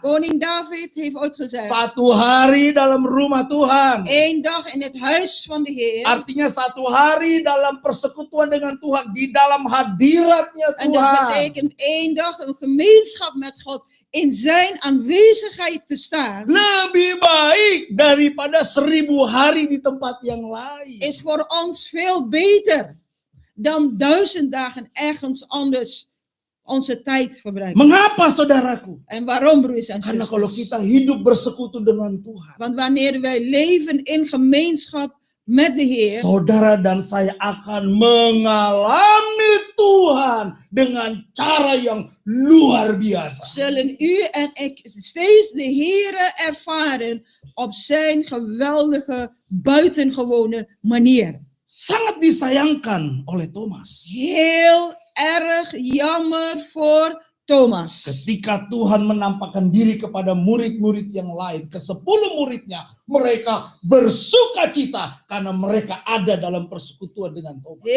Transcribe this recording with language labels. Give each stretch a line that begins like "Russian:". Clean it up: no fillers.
Dutch: Koning David heeft ooit gezegd,
Indonesian: 1 hari dalam rumah Tuhan.
Dutch: 1 dag in het huis van de Heer.
Indonesian: Artinya 1 hari dalam persekutuan dengan Tuhan, di dalam hadiratnya
Dutch: En dat
Indonesian: Tuhan.
Dutch: betekent 1 dag een gemeenschap met God in zijn aanwezigheid te staan.
Indonesian: Lebih baik daripada 1000 hari di tempat yang lain.
Dutch: Is voor ons veel beter dan 1000 dagen ergens anders onze tijd verbruiken.
Indonesian: Mengapa, saudaraku?
Dutch: En waarom, broers en
Indonesian: Karena kalau
Dutch: zusters?
Indonesian: kita hidup bersekutu dengan Tuhan,
Dutch: Want wanneer wij leven in gemeenschap met de Heer,
Indonesian: saudara dan saya akan mengalami Tuhan dengan cara yang luar biasa.
Dutch: zullen u en ik steeds de Heer ervaren op zijn geweldige, buitengewone manier.
Indonesian: Sangat disayangkan oleh Thomas.
Dutch: Heel erg jammer voor Thomas.
Indonesian: Ketika Tuhan menampakkan diri kepada murid-murid yang lain, ke-10 muridnya, mereka bersuka cita karena mereka ada dalam persekutuan dengan Thomas.